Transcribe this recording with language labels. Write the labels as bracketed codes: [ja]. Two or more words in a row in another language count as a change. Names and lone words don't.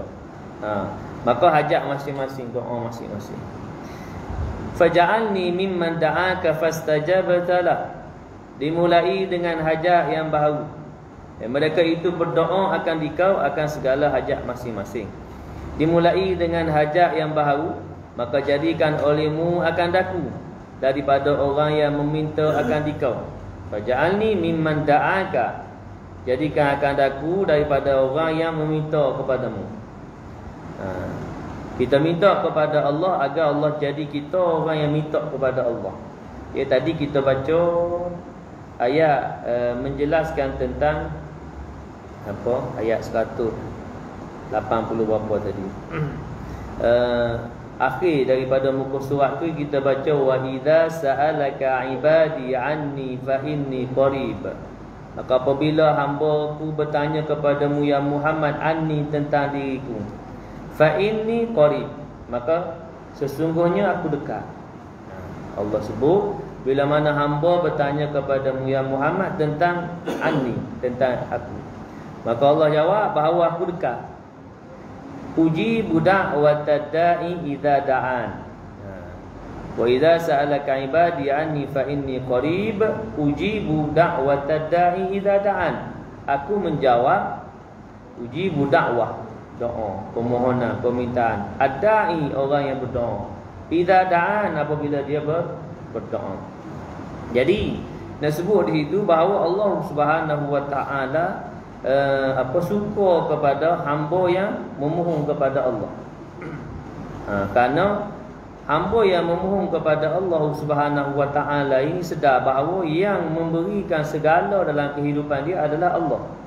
[ms] Maka hajat masing-masing, doa masing-masing. [ar] فاجعلني ممن دعاك فاستجبت [ms] lah, dimulai dengan hajat yang baru. Mereka itu berdoa akan dikau akan segala hajat masing-masing. Dimulai dengan hajat yang baharu, maka jadikan olehmu akan daku daripada orang yang meminta akan dikau. [ar] فاجعلني ممن دعاك, [ms] jadikan akan daku daripada orang yang meminta kepadamu. Kita minta kepada Allah agar Allah jadi kita orang yang minta kepada Allah. Tadi kita baca ayat menjelaskan tentang ayat 180 berapa tadi. Akhir daripada muka surat tu kita baca [ar] وإذا سألك عبادي عني فإني قريب. [ms] Maka apabila hamba-Ku bertanya kepadamu ya Muhammad anni, tentang diriku, [ar] فإني قريب, [ms] maka sesungguhnya aku dekat. Allah sebut bila mana hamba bertanya kepadamu ya Muhammad tentang anni, tentang aku, maka Allah jawab bahawa aku dekat. [ar] أجيب دعوة الداع إذا دعان. وإذا سألك عبادي عني فإني قريب أجيب دعوة الداع إذا دعان. [ms] Aku menjawab [ar] أجيب دعوة, [ms] doa, permohonan, permintaan. Ad-da'i, orang yang berdoa. [ar] إذا دعان, [ms] apabila dia berdoa. Jadi nak sebut di situ bahawa Allah [ar] سبحانه وتعالى [ms] suka kepada hamba yang memohon kepada Allah. Kerana hamba yang memohon kepada Allah [ar] سبحانه وتعالى [ms] ini sedar bahawa yang memberikan segala dalam kehidupan dia adalah Allah.